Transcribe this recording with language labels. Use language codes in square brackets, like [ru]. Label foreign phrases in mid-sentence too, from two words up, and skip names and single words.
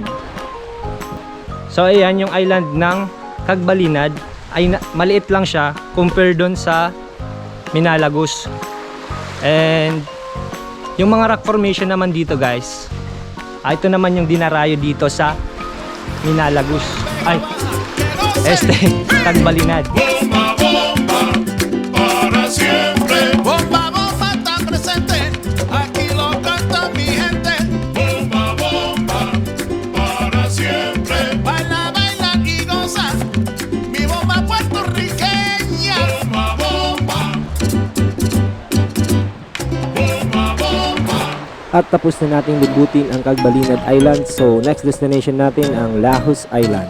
[tl] So ayan, yung island ng Cagbalinad ay maliit lang siya compare doon sa Minalagos. And yung mga [en] rock formation [tl] naman dito guys, ito naman yung dinarayo dito sa Minalagos. Ay, Cagbalinad. [es] Bomba, bomba, para siempre. Bomba, bomba, está presente. Aquí lo canta mi gente. Bomba, bomba, para siempre. Baila, baila y goza. Mi bomba puertorriqueña. Bomba, bomba. Bomba, bomba. [tl] At tapos na nating libutin ang Cagbalinad Island. So, [en] next destination [tl] natin ang Lahos Island.